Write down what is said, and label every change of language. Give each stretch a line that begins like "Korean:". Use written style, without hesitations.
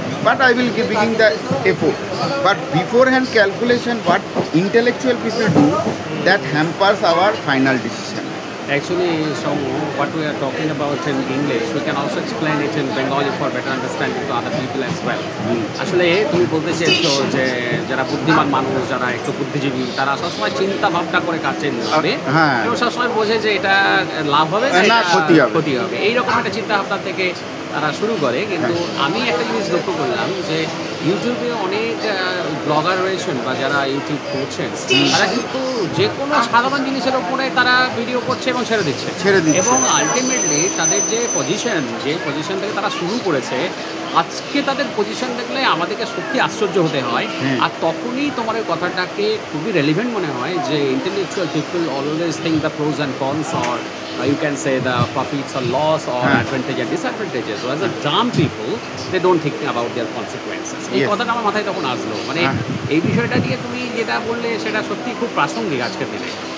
English: But I will give the effort. But beforehand calculation, what intellectual people do, that hampers our final decision. Actually, so what we are talking about in English, we can also explain it in Bengali for better understanding to other people as well.
Bangla: আসলে তুমি বলতে চেয়েছো যে যারা বুদ্ধিমান মানুষ, যারা একটু বুদ্ধিজীবী, তারা সবসময় চিন্তা ভাবনা করে কাজ হবে এবং সবসময় বোঝে যে এটা লাভ হবে না ক্ষতি হবে, এইরকম একটা চিন্তা ভাবনা থেকে তারা শুরু করে। কিন্তু আমি একটা জিনিস লক্ষ্য করলাম যে ইউটিউবে অনেক ব্লগার রয়েছেন বা যারা ইউটিউব করছেন, তারা কিন্তু যে কোনো সাধারণ জিনিসের উপরে তারা ভিডিও করছে এবং ছেড়ে দিচ্ছে এবং আলটিমেটলি তাদের যে পজিশন থেকে তারা শুরু করেছে, আজকে তাদের পজিশন দেখলে আমাদেরকে সত্যি আশ্চর্য হতে হয়। আর তখনই তোমার এই কথাটাকে খুবই রেলিভেন্ট মনে হয় যে
English: intellectual people always think the pros and cons, or you can say the profits or loss or advantage and disadvantages. Whereas the dumb people, they don't think about their consequences.
Bangla: এই কথাটা আমার মাথায় তখন আসলো, মানে এই বিষয়টা নিয়ে তুমি যেটা বললে সেটা সত্যি খুব প্রাসঙ্গিক আজকের দিনে।